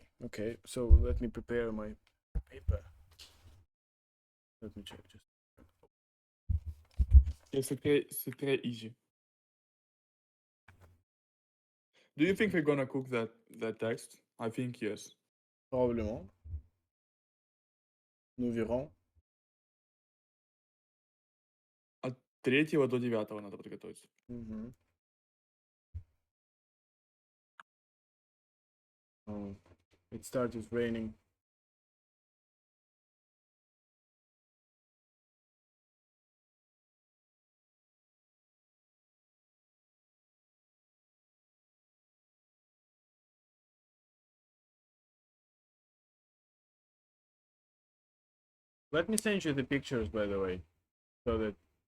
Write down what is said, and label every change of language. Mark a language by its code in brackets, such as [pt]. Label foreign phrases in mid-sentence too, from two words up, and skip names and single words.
[en] Okay, so let me prepare my paper. Let me check just. Yeah, [fr] c'est très easy. [en] Do you think we're gonna cook that text? I think yes. [fr] Probablement. Nous verrons. [ru] От 3 до 9 надо подготовиться. [en] Mhm. It started raining. Let me send you the pictures, by the way, so that